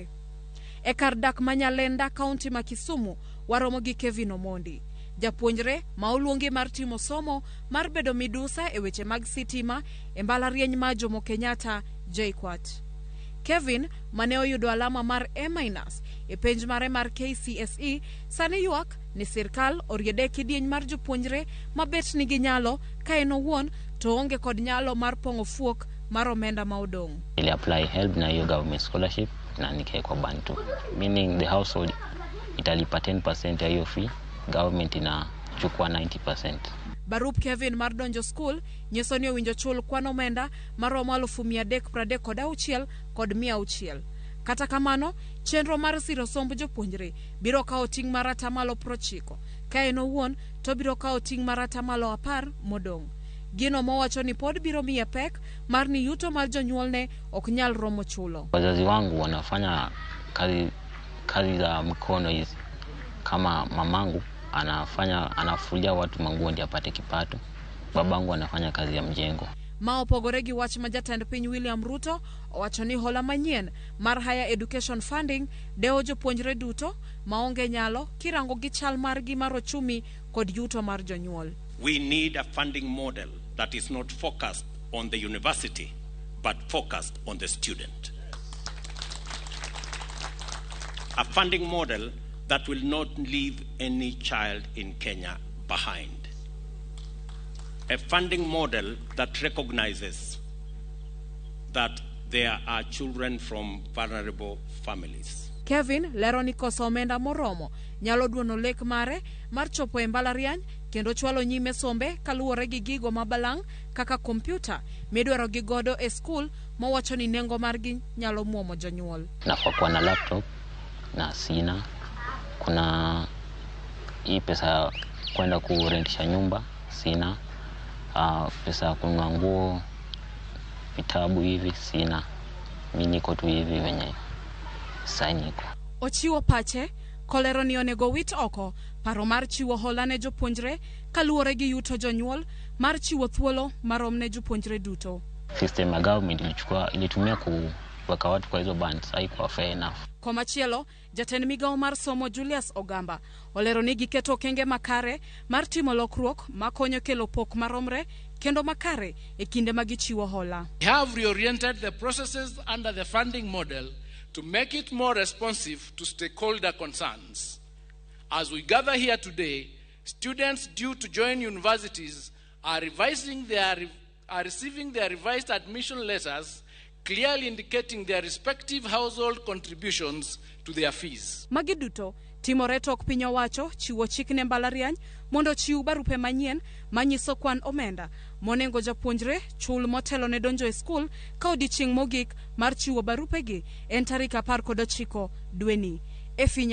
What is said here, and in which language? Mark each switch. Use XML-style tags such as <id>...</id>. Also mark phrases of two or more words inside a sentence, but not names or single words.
<luo>E kar dak ma Nyalenda kaunti ma Kisumu, waromo gi Kevin Omondi, japuonjre ma oluongi mar timo somo mar bedo midusa e weche mag sitima e mbalariany ma Jomo Kenyatta JKUAT. Kevin, mane oyudo alama mar A- e penj mare mar KCSE, sani ywak ni sirkal oriede kidieny mar jopuonjre mabet nigi nyalo ka en owuon to onge kod nyalo mar pong'o fuok mar omenda ma odong'.</luo> <sw>Ili</sw> <en>apply help</en> <sw>na hiyo</sw> <en>government scholarship</en> <sw>na nikawekwa bantu,</sw> <en>meaning the household</en> <sw>italipa 10% ya hiyo fee, government inachukua 90%.</sw> <luo>Barup Kevin mar donjo school nyiso ni owinjo chul kwan omenda maromo 336,600 kod 600. Kata kamano, chenro mar siro somb jopuonjre biro kawo ting' mar 90%, ka en owuon to biro kawo ting' mar 10% modong'. Gino mowacho ni pod biro miye pek mar ni yuto mar jonyuolne ok nyal romo chulo.</luo> <sw>Wazazi wangu wanafanya kazi za mkono hizi. Kama mamangu anafulia watu manguo ndio apate kipato. Babangu anafanya kazi ya mjengo.</sw> <luo>Ma opogore gi wach ma jatend piny William Ruto owacho ni hola manyien mar</luo> <en>higher education funding</en> <luo>deo jopuonjre duto maonge nyalo kirango gi chal margi mar ochumi kod yuto mar jonyuol.</luo> <en>We need a funding model that is not focused on the university but focused on the student. A funding model that will not leave any child in Kenya behind. A funding model that recognizes that there are children from vulnerable families.</en> <luo>Kevin lero ni koso omenda moromo nyalo duono lek mare mar chopo e mbalariany kendo chwalo nyime sombe kaluwore gi gigo mabalang' kaka kompyuta midwaro gi godo e skul mowacho ni nengo margi nyalo muomo jonyuol.</luo> <sw>Nafaa kuwa na laptop na sina. Kuna hii pesa kwenda kurentisha nyumba sina. Pesa kununua nguo, vitabu hivi sina. Mimi niko tu hivi wenye sainiko.</sw> <luo>Ochiwo pache kolero ni onego wit oko paro mar chiwo hola ne jopuonjre kaluwore gi yuto jonyuol mar chiwo thuolo marom ne jopuonjre duto.</luo> <sw>System ya government ilitumia kuweka watu kwa hizo bands haikuwa</sw> <en>fair enough.</en> <luo>Komachielo, jatend migawo mar somo Julius Ogamba olero ni giketo kenge makare mar timo lokruok makonyo kelo pok maromre kendo makare e kinde ma gichiwo hola.</luo> <en>We have reoriented the processes under the funding model to make it more responsive to stakeholder concerns. As we gather here today, students due to join universities are receiving their revised admission letters, clearly indicating their respective household contributions to their fees.</en> <luo>Magi duto timore tok piny owacho chiwo chik ne mbalariany mondo chiw barupe manyien manyiso kwan omenda monengo japuonjre chul motelo ne donjo e skul ka odiechieng' mogik mar chiwo barupe gi en tarik 19 dweni.</luo>